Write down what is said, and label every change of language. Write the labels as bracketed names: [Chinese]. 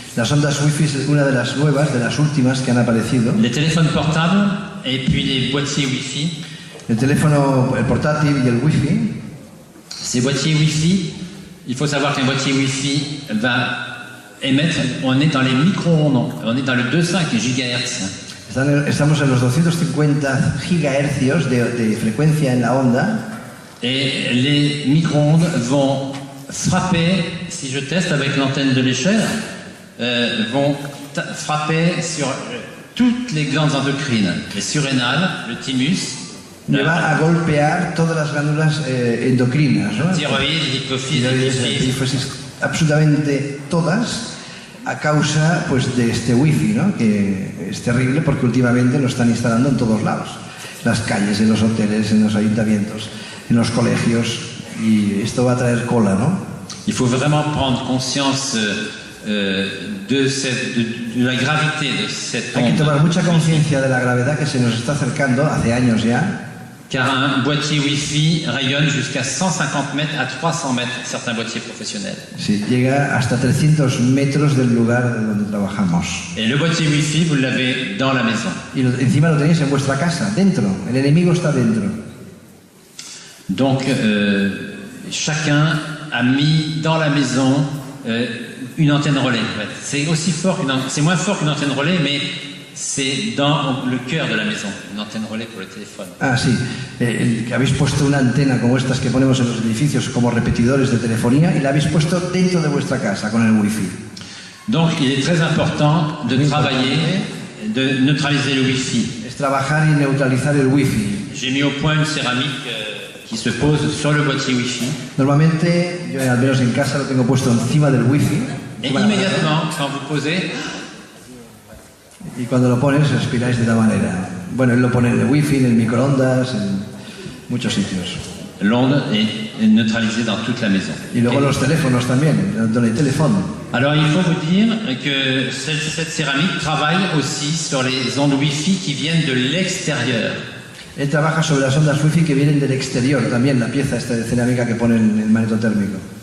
[Spanish] Las ondas Wi-Fi es una de las nuevas, de las últimas que han aparecido. [French] Les téléphones portables et puis les boîtiers Wi-Fi. [Spanish] El teléfono, el portátil y el Wi-Fi. [French] Ces boîtiers Wi-Fi, il faut savoir qu'un boîtier Wi-Fi va émettre, on est dans les micro-ondes, on est dans le 2,5 GHz. [Spanish] Estamos en los 250 gigahercios de frecuencia en la onda. [French] Et les micro-ondes vont frapper, si je teste avec l'antenne de l'échelle, vont frapper sur toutes les glandes endocrines, les surrénales, le thymus, [Spanish] Me va a golpear todas las glándulas endocrinas, ¿no? [French] thyroïde, l'hypophyse, [Spanish] Epífisis, absolutamente todas, a causa pues de este wifi, ¿no? Que es terrible porque últimamente lo están instalando en todos lados, las calles, en los hoteles, en los ayuntamientos, en los colegios, y esto va a traer cola, ¿no? [French] Il faut vraiment prendre conscience de la gravité de cette [Spanish] Hay que [French] onde. [Spanish] tomar mucha conciencia de la gravedad que se nos está acercando hace años ya. [French] car un boîtier Wi-Fi rayonne jusqu'à 150 mètres à 300 mètres, certains boîtiers professionnels. [Spanish] Sí, llega hasta 300 metros del lugar donde trabajamos. [French] Et le boîtier Wi-Fi, vous l'avez dans la maison. [Spanish] Y encima lo tenéis en vuestra casa, dentro. El enemigo está dentro. [French] Donc, chacun a mis dans la maison une antenne relais. En fait. C'est moins fort qu'une antenne relais, mais c'est dans le cœur de la maison, une antenne relais pour le téléphone. [Spanish] Ah, sí. Que habéis puesto una antena como estas que ponemos en los edificios como repetidores de telefonía y la habéis puesto dentro de vuestra casa con el wifi. [French] Donc, il est très important de travailler, de neutraliser le Wi-Fi. [Spanish] Es trabajar y neutralizar el wifi. [French] J'ai mis au point une céramique qui se pose sur le boîtier Wi-Fi. [Spanish] Normalmente, yo al menos en casa lo tengo puesto encima del wifi. [French] Et immédiatement, quand vous posez, [Spanish] y cuando lo pones, respiráis de la manera. Bueno, él lo pone en el wifi, en el microondas, en muchos sitios. [French] L'onde est neutralisée dans toute la maison. [Spanish] Y luego los teléfonos también, [French] dans les téléphones. Alors il faut vous dire que cette céramique travaille aussi sur les ondes Wi-Fi qui viennent de l'extérieur. [Spanish] Él trabaja sobre las ondas wifi que vienen del exterior, también la pieza esta de cerámica que pone en el magnetotérmico.